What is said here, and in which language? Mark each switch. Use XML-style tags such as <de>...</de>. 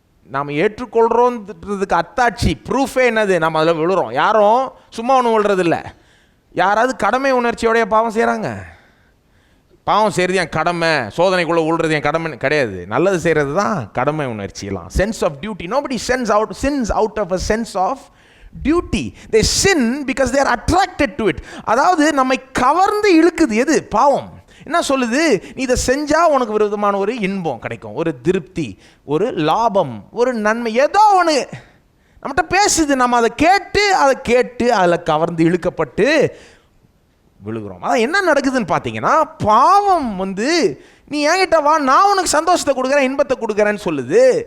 <ta>நாம் ஏற்றுக்கொள்கிறோன்றதுக்கு அத்தாட்சி, ப்ரூஃபே என்னது? நம்ம அதில் விழுறோம். யாரும் சும்மா ஒன்றும் விழுறது இல்லை. யாராவது கடமை உணர்ச்சியோடைய பாவம் செய்கிறாங்க? பாவம் செய்கிறது என் கடமை, சோதனைக்குள்ளே விழுறது என் கடமை கிடையாது. நல்லது செய்கிறது தான் கடமை உணர்ச்சியெல்லாம்.</ta> <en>Sense of duty. Nobody sins out of a sense of duty. They sin because they are attracted to it.</en> <ta>அதாவது நம்மை கவர்ந்து இழுக்குது எது? பாவம். என்ன சொல்லுது? நீ இதை செஞ்சால் உனக்கு ஒரு விதமான ஒரு இன்பம் கிடைக்கும், ஒரு திருப்தி, ஒரு லாபம், ஒரு நன்மை, ஏதோ ஒன்று நம்மகிட்ட பேசுது. நம்ம அதை கேட்டு அதில் கவர்ந்து இழுக்கப்பட்டு விழுகிறோம். அதான் என்ன நடக்குதுன்னு பார்த்தீங்கன்னா, பாவம் வந்து நீ என்கிட்ட வா, நான் உனக்கு சந்தோஷத்தை கொடுக்குறேன், இன்பத்தை கொடுக்குறேன்னு சொல்லுது.</ta>